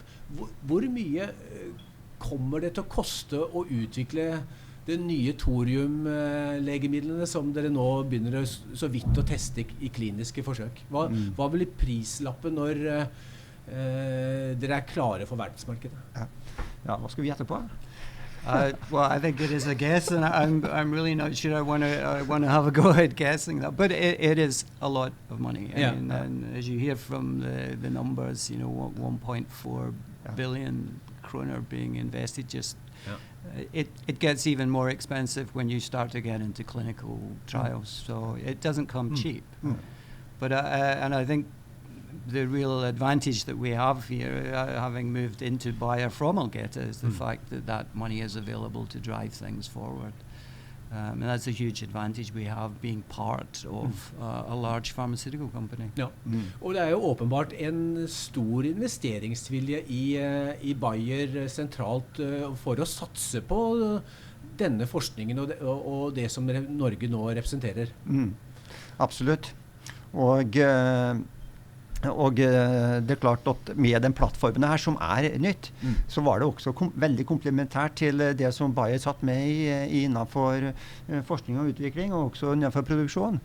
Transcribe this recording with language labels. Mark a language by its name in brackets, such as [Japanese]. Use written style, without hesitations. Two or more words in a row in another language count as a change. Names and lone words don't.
[Norwegian] Hvor mye kommer det til å koste å utvikle de nye Thorium-legemidlene som dere nå begynner så vidt å teste i kliniske forsøk? Hva blir prislappen når dere klare for verdensmarkedet? Ja, hva skal vi gjette på? [English] Well, I think it is a guess, and I'm really not sure I want to have a go at guessing that. But it is a lot of money. I mean, and as you hear from the numbers, 1.4 billion kroner being invested. Just it gets even more expensive when you start to get into clinical trials. So it doesn't come cheap. But and I think the real advantage that we have here, having moved into Bayer from Algeta, is the fact that money is available to drive things forward. And that's a huge advantage we have being part of a large pharmaceutical company. [Norwegian] Ja. Og det jo åpenbart en stor investeringsvilje i Bayer sentralt for å satse på denne forskningen og det som Norge nå representerer. Absolutt. Og det klart at med den plattformen her som nytt, så var det også veldig komplementært til det som Bayer satt med innenfor forskning og utvikling, og også innenfor produksjon.